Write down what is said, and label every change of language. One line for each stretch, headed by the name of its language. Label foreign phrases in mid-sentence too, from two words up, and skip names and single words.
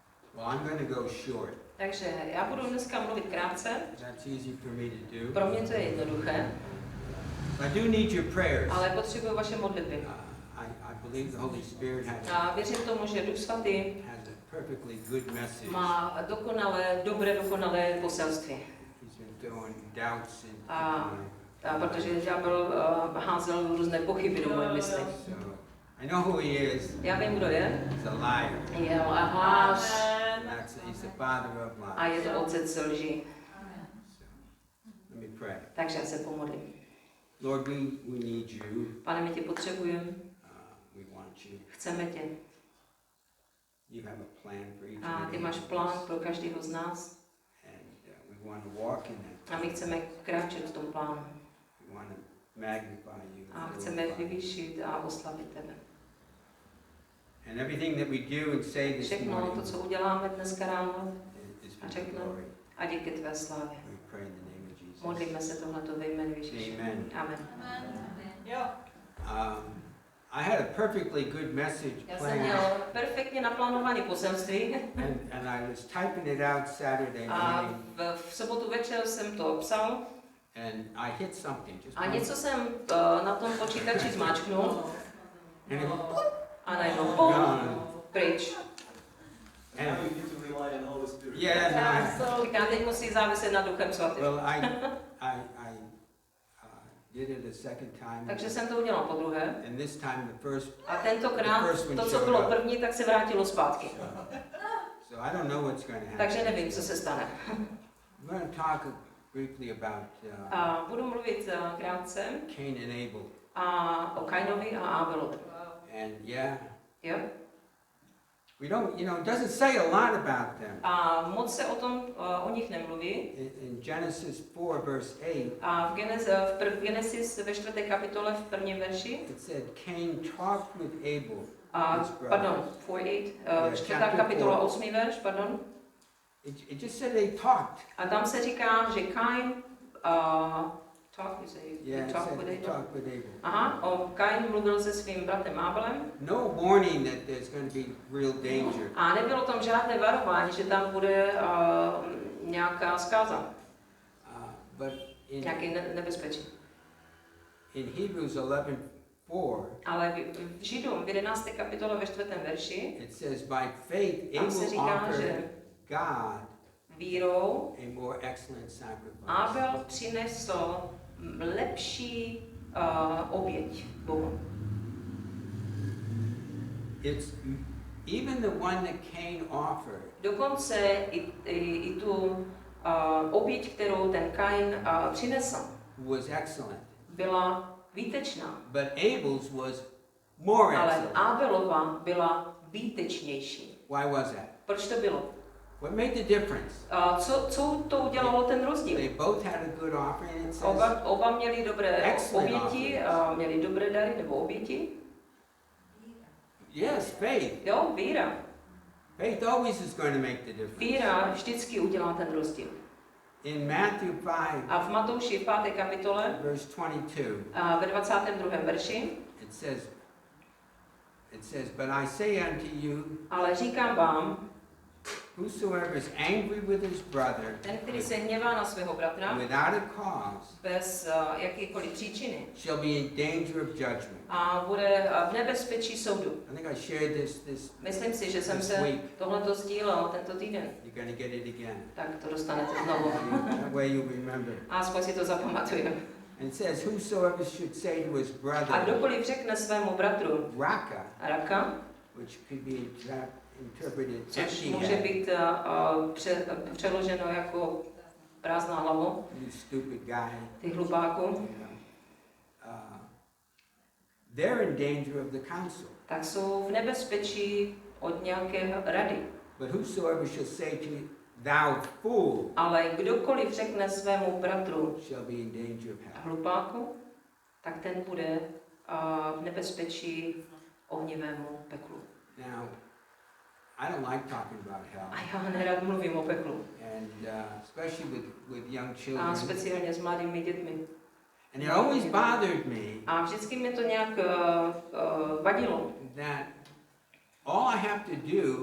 English: Well, I'm going to go short.
Czech: Takže já budu dneska mluvit krátce.
English: That's easy for me to do.
Czech: Pro mě to je jednoduché.
English: I do need your prayers.
Czech: Ale potřebuji vaše modlitby.
English: I believe the Holy Spirit
Czech: A věřím tomu, že Duch Svatý
English: has a perfectly good message.
Czech: má dokonalé poselství.
English: He's been throwing doubts into
Czech: A protože ďábel házel různé pochyby do moje mysli.
English: So, I know who he is.
Czech: Já vím, kdo je.
English: He's a liar.
Czech: Je lhář.
English: He's the father of lies.
Czech: A je to otec lži.
English: So, let me pray.
Czech: Takže já se pomodlím.
English: Lord, we need you.
Czech: Pane, my tě potřebujeme.
English: We want you.
Czech: Chceme tě.
English: You have a plan for each
Czech: A ty máš plán pro každého z nás.
English: And we want to walk in that.
Czech: A my chceme kráčet v tom plánu.
English: We want to magnify you.
Czech: A chceme vyvýšit a oslavit tebe.
English: And everything that we do and say this
Czech: Všechno
English: morning
Czech: to, co uděláme dneska ráno,
English: is a for
Czech: řekneme,
English: glory.
Czech: a díky tvé slávě.
English: We pray in the name of Jesus.
Czech: Modlíme se tohleto ve jménu Ježíše.
English: Amen.
Czech: Amen.
English: I had a perfectly good message
Czech: Já jsem
English: planned.
Czech: měl perfektně naplánovaný poselství
English: And I was typing it out Saturday
Czech: a
English: morning.
Czech: v sobotu večer jsem to psal
English: And I hit something. Just
Czech: a něco jsem na tom počítači zmáčknul
English: and it went,
Czech: a najednou pum, pryč.
English: and
Czech: Říkám, teď musí záviset na Duchem Svatým.
English: well, I did it a second time.
Czech: Takže jsem to udělal po druhé.
English: And this time the first.
Czech: A tentokrát to, co bylo první, tak se vrátilo zpátky.
English: So I don't know what's going to happen.
Czech: Takže nevím, co se stane.
English: We're going to talk briefly about
Czech: A budu mluvit krátce
English: Cain and Abel.
Czech: a o Kainovi a Abelovi.
English: And yeah,
Czech: Jo?
English: we don't, it doesn't say a lot about them.
Czech: A moc se o nich nemluví.
English: In Genesis 4 verse 8,
Czech: A v Genesis ve 4. kapitole v prvním verši.
English: it said Cain talked with Abel.
Czech: Pardon, 4:8, 4. kapitola 8. verš, pardon.
English: It just said they talked.
Czech: A tam se říká, že Kain
English: talked with Abel.
Czech: Aha, Kain mluvil se svým bratrem Abelem.
English: No warning that there's going to be real danger.
Czech: A nebylo tam žádné varování, že tam bude nějaká zkáza,
English: But
Czech: nějaké nebezpečí.
English: in Hebrews 11:4,
Czech: Ale v Židům v 11. kapitole ve 4. verši
English: it says by faith
Czech: tam se
English: Abel
Czech: říká, že
English: offered God
Czech: vírou
English: a more excellent sacrifice.
Czech: Abel přinesl lepší oběť Bohu.
English: It's even the one that Cain offered
Czech: Dokonce i tu oběť, kterou ten Kain přinesl,
English: was excellent.
Czech: byla výtečná.
English: But Abel's was more
Czech: Ale
English: excellent.
Czech: Abelova byla výtečnější.
English: Why was that?
Czech: Proč to bylo?
English: What made the difference?
Czech: Co to udělalo ten rozdíl?
English: They both had a good offering. It says
Czech: Oba měli dobré
English: excellent
Czech: oběti, měli dobré dary nebo oběti.
English: yes, faith.
Czech: Jo, víra.
English: Faith always is going to make the difference.
Czech: Víra vždycky udělá ten rozdíl.
English: In Matthew 5,
Czech: A v Matouši v 5. kapitole,
English: verse 22,
Czech: ve 22. verši,
English: it says, but I say unto you,
Czech: ale říkám vám,
English: whosoever is angry with his brother
Czech: ten, který se hněvá na svého bratra,
English: without a cause
Czech: bez jakékoliv příčiny,
English: shall be in danger of judgment.
Czech: a bude v nebezpečí soudu.
English: I think I shared this
Czech: Myslím si, že jsem
English: this
Czech: se
English: week.
Czech: tohleto sdílel tento týden.
English: You're going to get it again.
Czech: Tak to dostanete znovu.
English: That way you remember.
Czech: A aspoň si to zapamatujeme.
English: And it says, whosoever should say to his
Czech: A
English: brother,
Czech: kdokoliv řekne svému bratru raka,
English: which could be interpreted
Czech: což
English: empty
Czech: může
English: head,
Czech: být přeloženo jako prázdná hlava,
English: you stupid guy,
Czech: ty hlupáku,
English: they're in danger of the council.
Czech: tak jsou v nebezpečí od nějaké rady.
English: But whosoever shall say to thou fool,
Czech: Ale kdokoliv řekne svému bratru
English: shall be in danger of hell.
Czech: hlupáku, tak ten bude v nebezpečí ohnivému peklu.
English: Now, I don't like talking about hell,
Czech: A já nerad mluvím o peklu.
English: and especially with young
Czech: A
English: children.
Czech: speciálně s mladými dětmi.
English: And it always bothered me
Czech: A vždycky mě to nějak vadilo,
English: that all I have to do